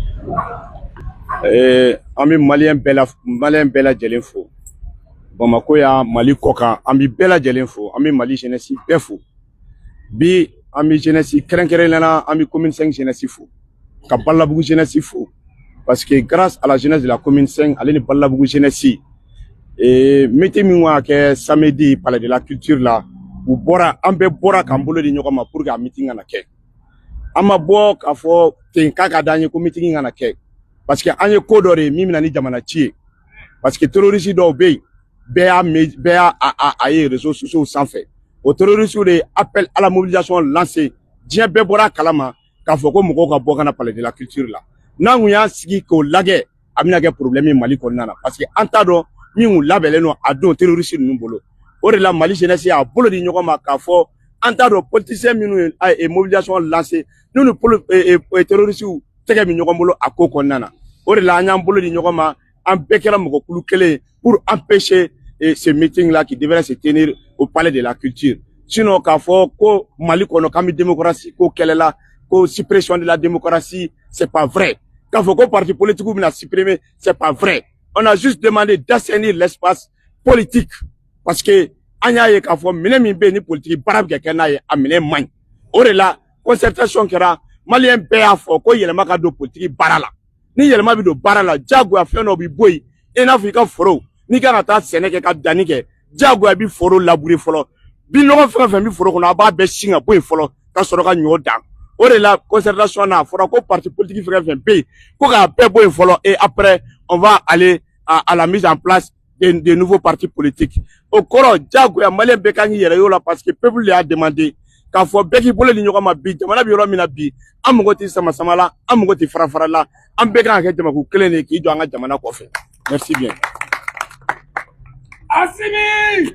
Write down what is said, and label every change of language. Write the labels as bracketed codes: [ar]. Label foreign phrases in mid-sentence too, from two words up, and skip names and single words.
[bm] An bɛ maliyɛn bɛɛ lajɛlen fo. Bamako ya Mali kɔkan an bɛ bɛɛ lajɛlen fo. An bɛ Mali jeunesse bɛɛ fo. Bi an bɛ jeunesse kɛrɛnkɛrɛnnenya an bɛ commune 5 jeunesse fo. Ka Balabugu jeunesse fo. [fr] Parce que grâce à la jeunesse de la commune 5, [bm] ale ni Balabugu jeunesse meeting min ka kɛ samedi [fr] palais de la culture [bm] la, u bɔra an bɛɛ bɔra k'an bolo di ɲɔgɔn ma [fr] pour que [bm] a meeting kana kɛ. An ma bɔ k'a fɔ ten k'a ka d'an ye ko meeting kana kɛ. [fr] Parce que [bm] an ye ko dɔ de min bɛna ni jamana ci ye. [fr] Parce que [bm] terroriste dɔw bɛ yen bɛɛ y'a ye [fr] réseaux sociaux [bm] sanfɛ. O terroriste de [fr] appel à la mobilisation lancé [bm] diɲɛ bɛɛ bɔra kalama k'a fɔ ko mɔgɔw ka bɔ kana [fr] palais de la culture [bm] la. N'an kun y'a sigi k'o lajɛ a bɛna kɛ problème ye Mali kɔnɔna na. [fr] Parce que [bm] an t'a dɔn min kun labɛnlen don a don terroriste ninnu bolo. O de la Mali jeunesse y'a bolo di ɲɔgɔn ma k'a fɔ an t'a dɔn politicien minnu ye [fr] mobilisation lancé [bm] n'u ni terroriste tɛgɛ bɛ ɲɔgɔn bolo a ko kɔnɔna na. O de la an y'an bolo di ɲɔgɔn ma an bɛɛ kɛra mɔgɔkulu kelen [fr] pour empêcher ce meeting là qui devrait se tenir au palais de la culture. [bm] Sinon k'a fɔ ko Mali kɔnɔ k'an bɛ démocratie ko kɛlɛla ko [fr] suppression de la démocratie c'est pas vrai. [bm] K'a fɔ ko [fr] parti politique [bm] bɛna supprimer [fr] c'est pas vrai. On a juste demandé d'assainir l'espace politique parce que [bm] an y'a ye k'a fɔ minɛ min bɛ yen ni politique baara bɛ kɛ n'a ye a minɛ man ɲi. O de la concertation kɛra maliyɛn bɛɛ y'a fɔ ko yɛlɛma ka don politique baara la. Ni yɛlɛma bɛ don baara la jagoya fɛn dɔ bɛ bɔ yen i n'a fɔ i ka foro n'i kan ka taa sɛnɛ kɛ ka danni kɛ jagoya bɛ foro labourer fɔlɔ binɔgɔ fɛn o fɛn bɛ foro kɔnɔ a b'a bɛɛ sin ka bɔ yen fɔlɔ ka sɔrɔ ka ɲɔ dan. O de la concertation na a fɔra ko [fr] parti politique [bm] fɛn o fɛn bɛ yen ko k'a bɛɛ bɔ yen fɔlɔ [fr] et après on va aller à la mise en place de nouveaux partis politiques. [bm] O kɔrɔ jagoya maliyɛn bɛɛ kan k'i yɛrɛ y'o la [fr] parce que [bm] peuple de y'a demandé k'a fɔ bɛɛ k'i bolo di ɲɔgɔn ma bi jamana bɛ yɔrɔ min na bi an mago tɛ sama-sama la an mago tɛ fara-fara la an bɛɛ kan ka kɛ jamakulu kelen de k'i jɔ an ka jamana kɔfɛ. [fr] Merci bien. Assimi